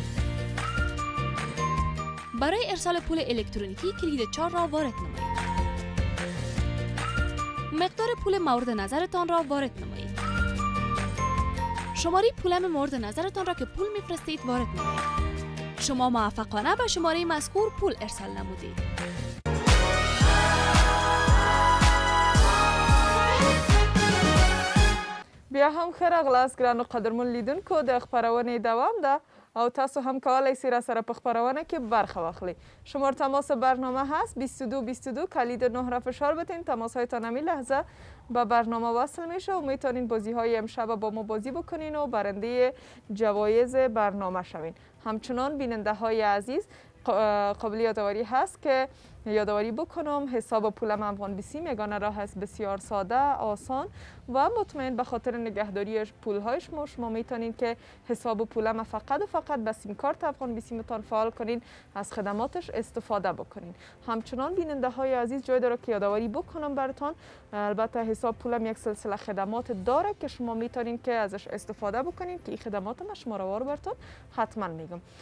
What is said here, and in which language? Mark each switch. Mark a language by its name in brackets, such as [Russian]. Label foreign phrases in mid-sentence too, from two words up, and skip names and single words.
[Persian] برای ارسال پول الکترونیکی کلید 4 را وارد نمایید. مقدار پول مورد نظرتان را وارد نمایید. شماره پولم مورد نظرتان را که پول میفرستید وارد نمایید. شما موفقانه به شماره مذکور پول ارسال نمودید. [Pashto] بیا هم خراغلاس ګرانو قدرمن لیدونکو د خپرونې دوام ده او تاسو هم کولی شئ راسره په خپرونه کې برخه واخلئ [Persian] شماره تماس برنامه هست 22 کلید 9 را فشار بدین تماس هایتان همین لحظه به برنامه وصل میشه و میتونین بازی های امشب با ما بازی بکنین و برنده جوایز برنامه شوین همچنان بیننده های عزیز قابل یادآوری هست که یادآوری بکنم حساب پولم افغان بیسیم یگانه راه است بسیار ساده آسان و مطمئن به خاطر نگهداری پولهای شما میتونین که حساب پولم فقط و فقط به سیم کارت افغان بیسیمتان فعال کنین از خدماتش استفاده بکنین همچنان بیننده های عزیز جای داره که یادآوری بکنم براتون البته حساب پولم یک سلسله خدمات داره که شما میتونین که ازش استفاده بکنین که این خدمات شماره وار براتون حتما میگم